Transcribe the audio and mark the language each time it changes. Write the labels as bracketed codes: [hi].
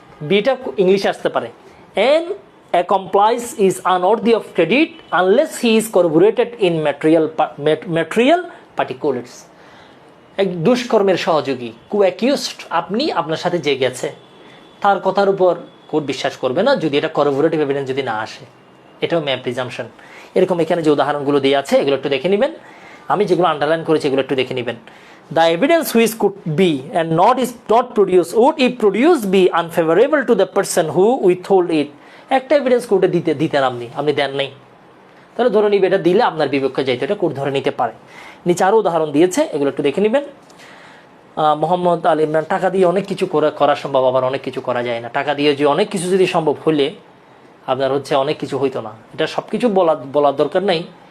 [bn] Beta ইংলিশে আসতে পারে, [en] An accomplice is unworthy of credit unless he is corroborated in material particulars. [bn] এক দুষ্কর্মের সহযোগী co-accused, আপনি আপনার সাথে যে গেছে তার কথার উপর কোর্ট বিশ্বাস করবে না যদি এটা corroborative evidence যদি না আসে, এটাও ম্যাপ প্রিজাম্পশন। এরকম এখানে যে উদাহরণগুলো দিয়ে আছে এগুলো একটু দেখে নেবেন, আমি যেগুলো আন্ডারলাইন করেছি এগুলো একটু দেখে নেবেন। [en] The evidence which could be and is not produced would if produced be unfavorable to the person who withhold it. [bn] একটা এভিডেন্স কোর্টে দিতেন আপনি দেন নাই, তাহলে ধরে নিবে এটা দিলে আপনার বিপক্ষে যাইতে, এটা কোর্ট ধরে নিতে পারে। নিচে আরও উদাহরণ দিয়েছে, এগুলো একটু দেখে নেবেন। মোহাম্মদ আল ইমরান, টাকা দিয়ে অনেক কিছু করা সম্ভব, আবার অনেক কিছু করা যায় না। টাকা দিয়ে যে অনেক কিছু যদি সম্ভব হলে আপনার হচ্ছে অনেক কিছু হইতো না, এটা সব কিছু বলার দরকার নেই।